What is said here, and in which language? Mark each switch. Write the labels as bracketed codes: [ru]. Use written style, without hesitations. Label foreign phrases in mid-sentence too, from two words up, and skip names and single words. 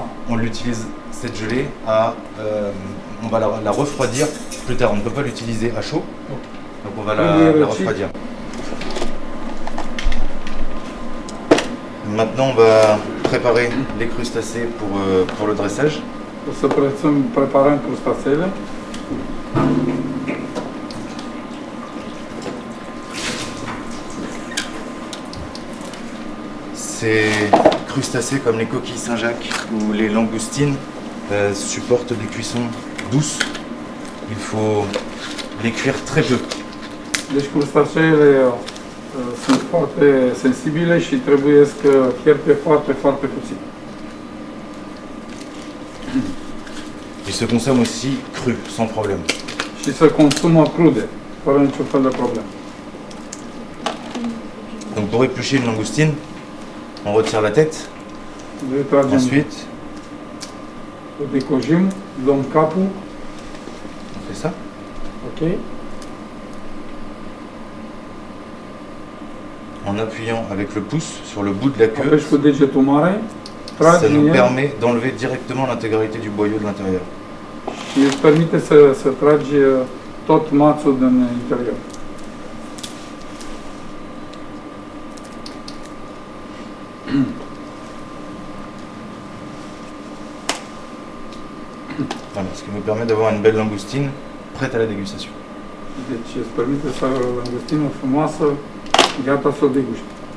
[fr] on l'utilise, cette gelée, on va la refroidir plus tard. On ne peut pas l'utiliser à chaud. Donc on va la refroidir. Maintenant, on va préparer les crustacés pour le dressage. [ro] O să preparăm crustacele. [fr] Ces crustacés, comme les coquilles Saint-Jacques ou les langoustines, supportent des cuissons douces. Il faut les cuire très peu. [ro] Deci crustaceele sunt foarte sensibile și trebuie să fierte foarte, foarte puțin. [fr] Ils se consomment aussi crus, sans problème. [ro] Și se consumă crude, fără niciun fel de problemă. [fr] Donc pour éplucher une langoustine, on retire la tête. [ro] Noi tragem, [fr] Ensuite, [ro] o decojim, luăm capul, [fr] on fait ça. ok? En appuyant avec le pouce sur le bout de la queue, [ro] Apeși cu degetul mare, tragi [fr] ça [ro] din [fr] nous [ro] el [fr] permet d'enlever directement l'intégralité du boyau de l'intérieur. [ro] și îți permite să tragi tot mațul din interior. [fr] Voilà, ce qui nous permet d'avoir une belle langoustine prête à la dégustation. [ro] Deci îți permite să ai o langustină frumoasă, gata să o degusti.